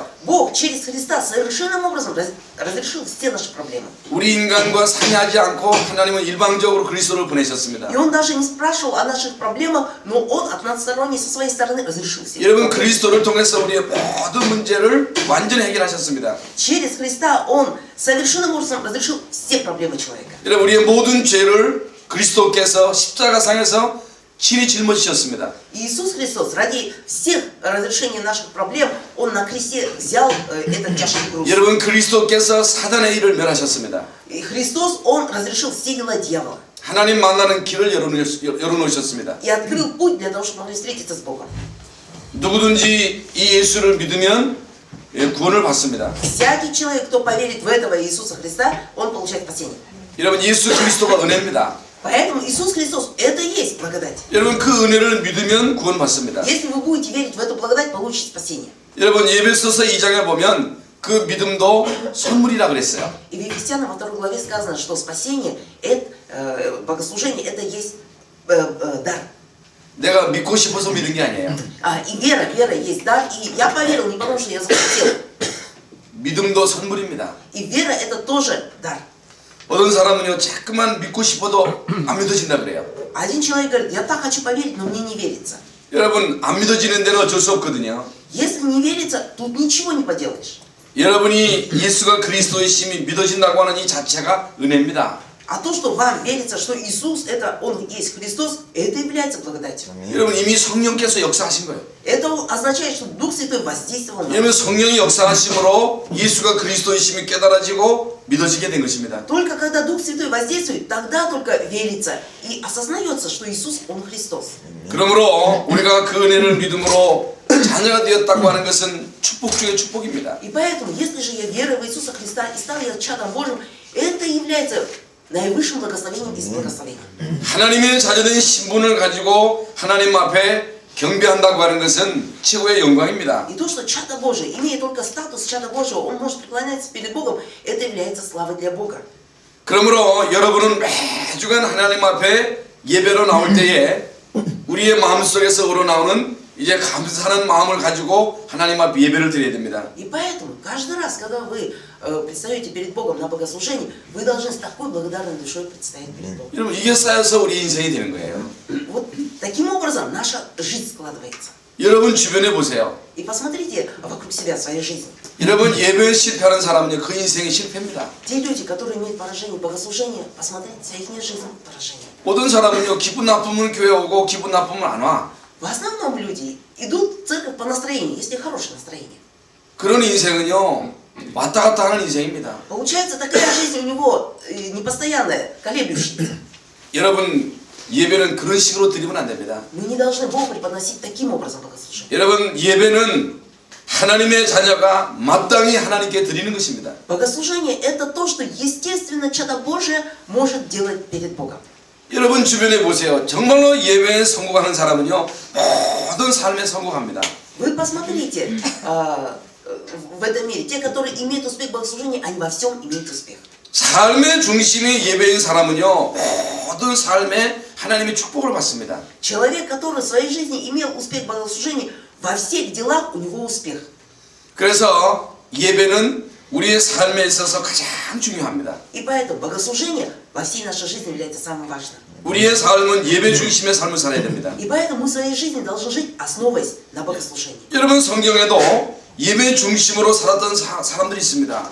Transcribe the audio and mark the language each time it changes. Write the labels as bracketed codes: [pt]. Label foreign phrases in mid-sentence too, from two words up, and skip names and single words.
[ru] Бог через Христа совершенным образом разрешил все наши проблемы. [ko] 우리 인간과 상의하지 않고 하나님은 일방적으로 그리스도를 보내셨습니다. [ru] И Он даже не спрашивал о наших проблемах, но Он односторонне со своей стороны разрешил все. [ko] 여러분 그리스도를 통해서 우리의 모든 문제를 완전히 해결하셨습니다. [ru] Через Христа Он совершенным образом разрешил все проблемы человека. [ko] 여러분 우리의 모든 죄를 그리스도께서 십자가상에서 친히 짊어지셨습니다. [ru] Иисус Христос ради всех разрешения наших проблем Он на кресте взял этот тяжкий груз. [ko] 여러분 그리스도께서 사단의 일을 멸하셨습니다. [ru] И Христос Он разрешил все дела дьявола [ko] 하나님 만나는 길을 열어놓으셨습니다. [ru] и открыл путь для того, чтобы могли встретиться с Богом. [ko] 누구든지 이 예수를 믿으면 구원을 받습니다. [ru] Всякий человек, кто поверит в этого Иисуса Христа, он получает спасение. [ko] 여러분 예수 그리스도가 은혜입니다. [ru] Поэтому Иисус Христос это и есть благодать. [ko] 여러분 그 은혜를 믿으면 구원 받습니다. [ru] Если вы будете верить в эту благодать, получите спасение. [ko] 여러분 예배소서 2장에 보면 그 믿음도 선물이라 그랬어요. [ru] И в Ефесянам во 2 главе сказано, что спасение, это, богослужение, это есть дар. [ko] 내가 믿고 싶어서 믿은 게 아니에요. [ru] И вера есть дар. И я поверил не потому, что я захотел. [ko] 믿음도 선물입니다. [ru] И вера это тоже дар. [ko] 어떤 사람은요 자꾸만 믿고 싶어도 안 믿어진다 그래요. [ru] Один человек говорит, я так хочу поверить, но мне не верится. [ko] 여러분 안 믿어지는 데는 어쩔 수 없거든요. [ru] Если не верится, тут ничего не поделаешь. [ko] 여러분이 예수가 그리스도이심이 믿어진다고 하는 이 자체가 은혜입니다. [ru] А то, что вам верится, что Иисус, это Он есть Христос, это является благодатью. [ko] 여러분 이미 성령께서 역사하신 거예요. [ru] Это означает, что Дух Святой воздействовал на [ko] 여러분 [ru] нас. [ko] 성령이 역사하심으로 예수가 그리스도이심이 깨달아지고 믿어지게 된 것입니다. [ru] Только когда Дух Святой воздействует, тогда только верится и осознается, что Иисус, Он Христос. [ko] 그러므로 우리가 그 은혜를 믿음으로 자녀가 되었다고 하는 것은 축복 중의 축복입니다. [ru] И поэтому, если же я верую в Иисуса Христа и стал я чадом Божьим, это является наивысшим благословением из благословений. [ko] 하나님의 자녀된 신분을 가지고 하나님 앞에 경배한다고 하는 것은 최고의 영광입니다. [ru] И то, что чадо Божие, имея только статус чада Божьего, он может преклоняться перед Богом, это является славой для Бога. [ko] 그러므로 여러분은 매주간 하나님 앞에 예배로 나올 때에 우리의 마음속에서 우러나오는 이제 감사하는 마음을 가지고 하나님 앞에 예배를 드려야 됩니다. [ru] И поэтому каждый раз, когда вы предстаете перед Богом на богослужении, вы должны с такой благодарной душой предстоять перед Богом. [ko] 여러분 이게 쌓여서 우리 인생이 되는 거예요. [ru] Вот таким образом наша жизнь складывается. [ko] 여러분 주변에 보세요. [ru] И посмотрите вокруг себя, в своей жизни. [ko] 여러분 예배에 실패하는 사람은요 그 인생이 실패입니다. [ru] Те люди, которые имеют поражение богослужения, посмотрите, вся их жизнь поражение. [ko] 모든 사람은요 기분 나쁘면 교회 오고 기분 나쁘면 안 와. [ru] В основном люди идут в церковь по настроению, если хорошее настроение. [ko] 그런 인생은요 왔다 갔다 하는 인생입니다. [ru] Получается, такая жизнь у него непостоянная, колеблющаяся. [ko] 여러분 예배는 그런 식으로 드리면 안 됩니다. [ru] Мы не должны Богу преподносить таким образом богослужение. [ko] 여러분 예배는 하나님의 자녀가 마땅히 하나님께 드리는 것입니다. [ru] Богослужение это то, что естественно чадо Божие может делать перед Богом. [ko] 여러분 주변에 보세요. 정말로 예배에 성공하는 사람은요 모든 삶에 성공합니다. [ru] Вы посмотрите в этом мире, те, которые имеют успех в богослужении, они во всем имеют успех. [ko] 삶의 중심이 예배인 사람은요 모든 삶에 하나님의 축복을 받습니다. [ru] Человек, который в своей жизни имел успех в богослужении, во всех делах у него успех. [ko] 그래서 예배는 우리의 삶에 있어서 가장 중요합니다. [ru] И поэтому богослужение во всей нашей жизни является самым важным. [ko] 우리의 삶은 예배 중심의 삶을 살아야 됩니다. [ru] И поэтому мы в своей жизни должны жить, основываясь на богослужении. [ko] 여러분 성경에도 예배 중심으로 살았던 사람들이 있습니다.